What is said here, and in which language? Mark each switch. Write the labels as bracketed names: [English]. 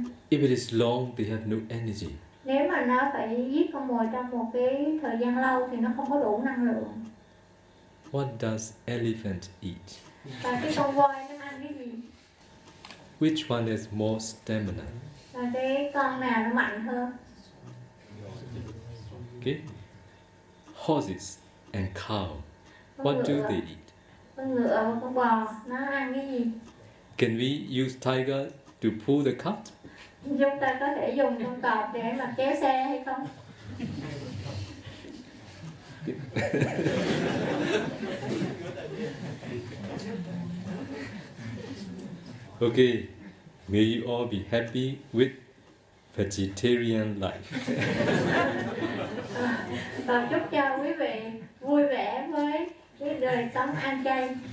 [English] If it is long, they have no energy. [Vietnamese] Nếu mà nó phải giết con mồi trong một cái thời gian lâu thì nó không có đủ năng lượng. [English] What does elephant eat? [Vietnamese] Và cái con voi nó ăn cái gì? [English] Which one has more stamina? [Vietnamese] Và cái con nào nó mạnh hơn? [English] Okay. Horses and cow. What do they eat? [Vietnamese] Con ngựa và con bò nó ăn cái gì? [English] Can we use tiger to pull the cart? [Vietnamese] Chúng ta có thể dùng con cọp để mà kéo xe hay không? [English] Okay, may you all be happy with vegetarian life. [Vietnamese] Và chúc cho quý vị vui vẻ với cái đời sống ăn chay.